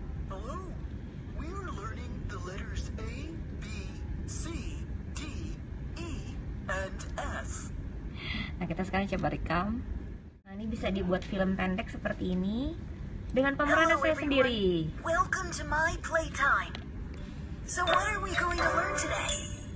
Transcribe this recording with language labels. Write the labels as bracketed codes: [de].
[en] Hello, we are learning the letters A, B, C, D, E, and F. [id] Nah, kita sekarang coba rekam. Nah, ini bisa dibuat film pendek seperti ini dengan pemeran saya sendiri. [en] Welcome to my playtime. So what are we going to learn today?